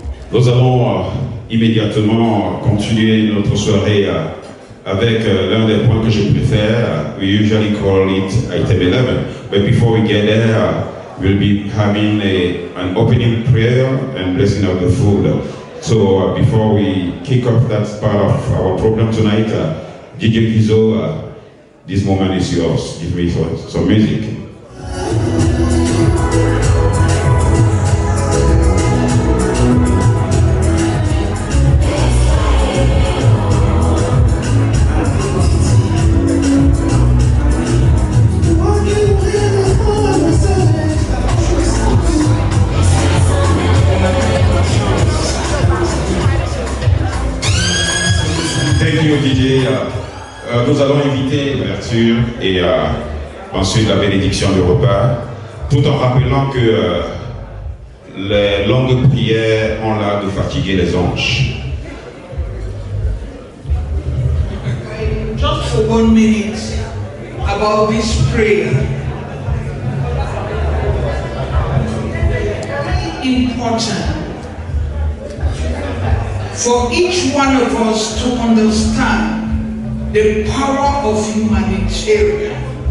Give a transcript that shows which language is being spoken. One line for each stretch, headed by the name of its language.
French: Nous allons immédiatement continuer notre soirée avec l'un des points que je préfère.
English: We usually call it item 11. But before we get there, we'll be having an opening prayer and blessing of the food. So before we kick off that part of our program tonight, DJ Kizo, this moment is yours. Give me some music.
French: DJ, nous allons inviter l'ouverture et ensuite la bénédiction du repas, tout en rappelant que les longues prières ont l'art de fatiguer les anges.
English: Just for 1 minute about this prayer. Important for each one of us to understand the power of humanitarian.